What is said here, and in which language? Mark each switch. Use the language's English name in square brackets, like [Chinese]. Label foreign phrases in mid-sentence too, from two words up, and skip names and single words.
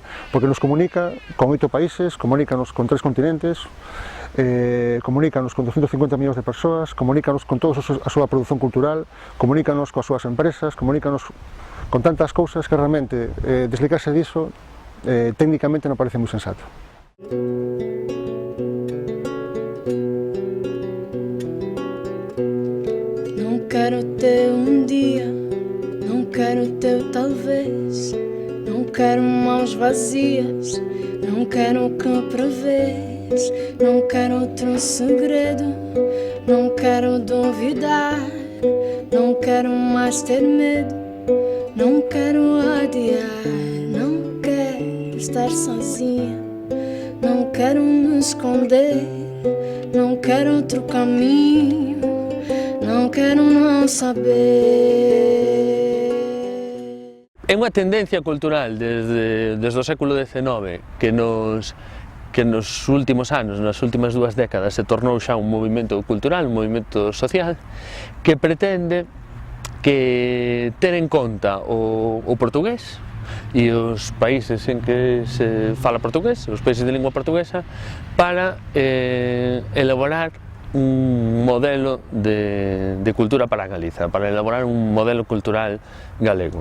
[Galician] Porque nos comunica con 8 países, comunícanos con 3 continentes, comunícanos con 250 millóns de persoas, comunícanos con toda a súa produción cultural, comunícanos coas súas empresas, comunícanos con tantas cousas que realmente desligarse diso técnicamente non parece moi sensato. [Portuguese] Não quero ter dia, não quero ter talvez, não quero mãos vazias, não quero que prevês, não quero outro segredo, não quero duvidar, não quero mais ter medo, não quero adiar, não quero. estar sozinha. Não quero me esconder, não quero outro caminho, não quero não saber. [Galician] É unha tendencia cultural desde o século XIX que nos últimos anos, nas últimas 2 décadas, se tornou xa un movimento cultural, un movimento social, que pretende que ter en conta o portugués e os países en que se fala portugués, os países de lingua portuguesa, para elaborar un modelo de cultura para Galiza, para elaborar un modelo cultural galego.